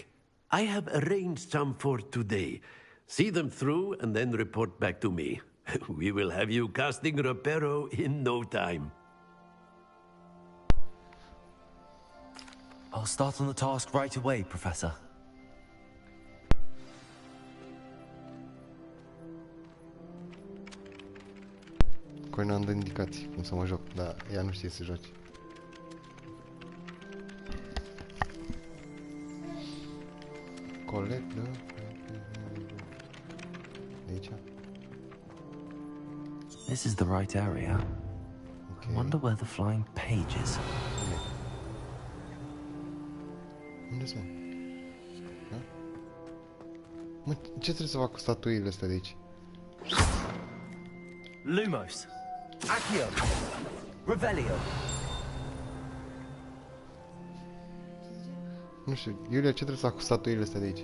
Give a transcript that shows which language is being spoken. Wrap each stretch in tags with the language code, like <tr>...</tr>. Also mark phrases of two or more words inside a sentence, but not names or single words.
<en>I have arranged some for today. See them through and then report back to me. We will have you casting Reparo in no time. I'll start on the task right away, Professor.</en> <ro>Corina îmi dă indicații cum să mă joc, dar ea nu știe să joace. Collect, da? De aici?</ro> <en>This is the right area. I wonder where the flying page is.</en> <ro>Unde sunt? Da? Mă, ce trebuie să fac cu statuile astea de aici? Lumos. Accio. Revelio. Nu știu, Iulia, ce trebuie să fac cu statuile astea de aici?</ro>